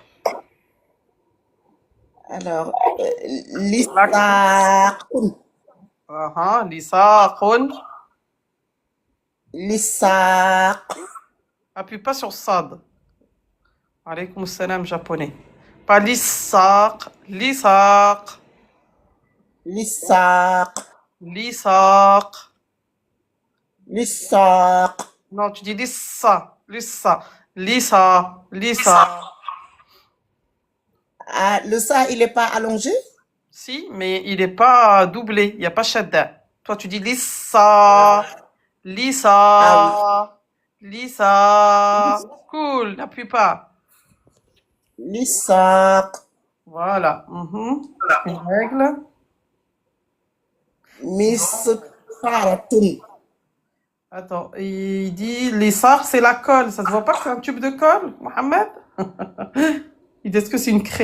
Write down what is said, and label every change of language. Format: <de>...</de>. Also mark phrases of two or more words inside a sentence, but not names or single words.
<fr>Alors, lisakun. Lisaqun. Lisak. Appuie pas sur sad.</fr> <ar>عليكم السلام japonais.</ar> <fr>Pas lisaq. Lisaq. Lisak. Lisaq. Lisak. Non, tu dis lissa. Lissa. Lissa. Lissa. Ah, le ça, il n'est pas allongé? Si, mais il n'est pas doublé. Il n'y a pas shadda. Toi, tu dis lissa. Lissa. Ah Lissa. Cool, n'appuie pas. oui. Lisak. Voilà. Une règle. Mistaratun. Attends, il dit lissar, c'est la colle. Ça te voit pas que c'est un tube de colle, Mohamed? Il dit est-ce que c'est une craie?</fr>